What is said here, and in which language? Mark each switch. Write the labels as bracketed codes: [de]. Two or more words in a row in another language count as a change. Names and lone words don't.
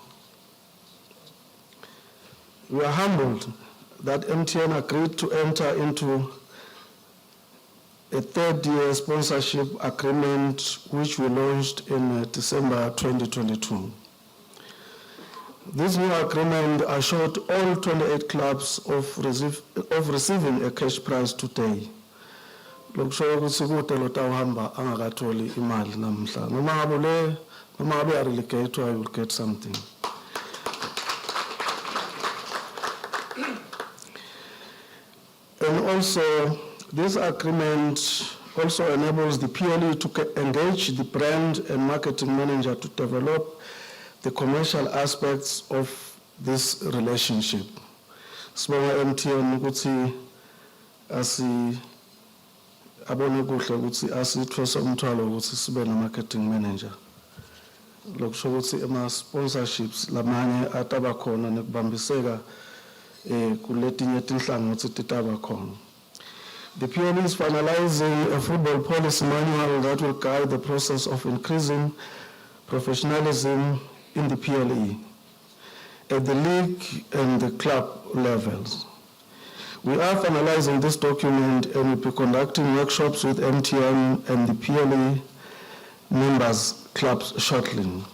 [en] We are humbled that MTN agreed to enter into a third-year sponsorship agreement which we launched in December 2022. This new agreement assured all 28 clubs of receiving a cash prize today. [ss] Lokusho ukuthi kude lo tawuhamba angakatholi imali namhla. Noma ngabe relegate, [en] I will get something. And also, this agreement also enables the PLE to engage the brand and marketing manager to develop the commercial aspects of this relationship. [ss] Sibonga MTN ukuthi abone kuhle ukuthi asithwese umthwalo ukuthi sibe [en] marketing manager. [ss] Lokusho ukuthi ama-sponsorships lamanye ataba khona nekubambiseka kuletinye tinhlangothi titaba khona. [en] The PLE is finalizing a football policy manual that will guide the process of increasing professionalism in the PLE at the league and the club levels. We are finalizing this document and will be conducting workshops with MTN and the PLE members clubs shortly.